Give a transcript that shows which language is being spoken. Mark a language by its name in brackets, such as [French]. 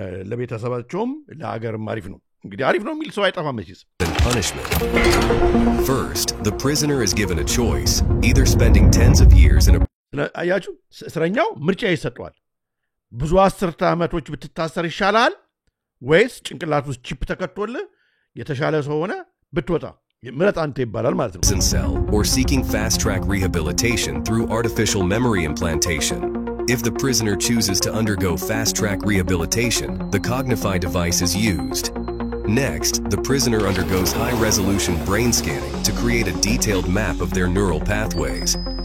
[Amharic] ለቤተሰባቸውም ለሀገርም አሪፍ ነው እንግዲህ አሪፍ ነው የሚል ሰው አይጠፋም መቼስ [English] punishment. First, the prisoner is given a choice, either spending tens of years in a [Amharic] አያችሁ እስረኛው ምርጫ ይሰጠዋል ብዙ 10 ዓመቶች ብትታሰር ይሻላል ወይስ ጭንቅላት ውስጥ ቺፕ ተከቶልህ የተሻለ ሰው ሆነ ብትወጣ ምረጥ አንተ ይባላል ማለት ነው [English] prison cell or seeking fast track rehabilitation through artificial memory implantation. If the prisoner chooses to undergo fast track rehabilitation, the Cognify device is used. Next, the prisoner undergoes high-resolution brain scanning to create a detailed map of their neural pathways.